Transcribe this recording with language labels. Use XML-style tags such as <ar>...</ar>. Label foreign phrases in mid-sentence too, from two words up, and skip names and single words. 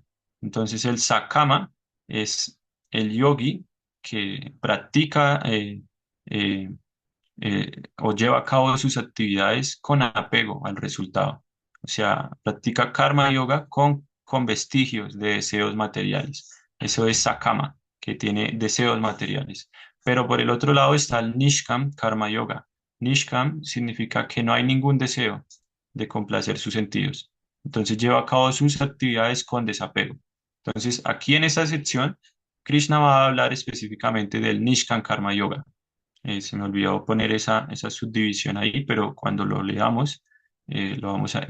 <es>Entonces el Sakama es el yogi que practica eh, o lleva a cabo sus actividades con apego al resultado. O sea, practica karma yoga con vestigios de deseos materiales. Eso es sakama, que tiene deseos materiales. Pero por el otro lado está el nishkam karma yoga. Nishkam significa que no hay ningún deseo de complacer sus sentidos. Entonces lleva a cabo sus actividades con desapego. Entonces, aquí en esta sección, Krishna va a hablar específicamente del Nishkam Karma Yoga. Se me olvidó poner esa subdivisión ahí, pero cuando lo leamos, lo vamos a...</es>